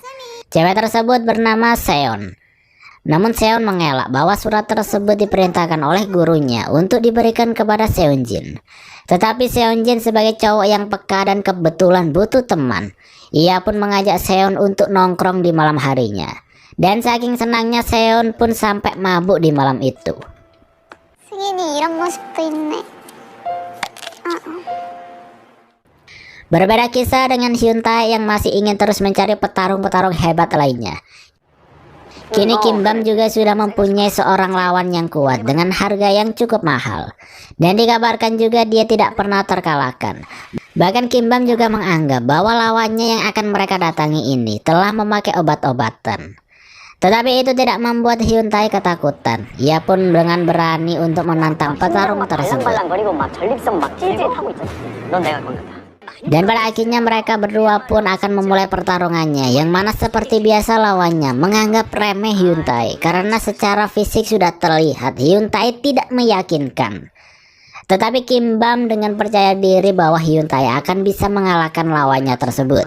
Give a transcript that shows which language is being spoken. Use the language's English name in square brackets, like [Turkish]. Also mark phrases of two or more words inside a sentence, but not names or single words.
[Indonesian] Cewek tersebut bernama Seon. Namun Seon mengelak bahwa surat tersebut diperintahkan oleh gurunya untuk diberikan kepada Seonjin. Tetapi Seonjin sebagai cowok yang peka dan kebetulan butuh teman, ia pun mengajak Seon untuk nongkrong di malam harinya. Dan saking senangnya Seon pun sampai mabuk di malam itu. [Korean] 승인이 이런 모습도 있네. [Indonesian] Berbeda kisah dengan Hyuntae yang masih ingin terus mencari petarung-petarung hebat lainnya. Kini Kim Bam juga sudah mempunyai seorang lawan yang kuat dengan harga yang cukup mahal. Dan dikabarkan juga dia tidak pernah terkalahkan. Bahkan Kim Bam juga menganggap bahwa lawannya yang akan mereka datangi ini telah memakai obat-obatan. Tetapi itu tidak membuat Hyuntae ketakutan. Ia pun dengan berani untuk menantang petarung tersebut. [Korean] 말랑거리고 막 전립선 막 찔찔하고 있잖아. 넌 내가 건졌다. [Indonesian] Dan pada akhirnya mereka berdua pun akan memulai pertarungannya, yang mana seperti biasa lawannya menganggap remeh Hyuntae karena secara fisik sudah terlihat Hyuntae tidak meyakinkan. Tetapi Kim Bam dengan percaya diri bahwa Hyuntae akan bisa mengalahkan lawannya tersebut.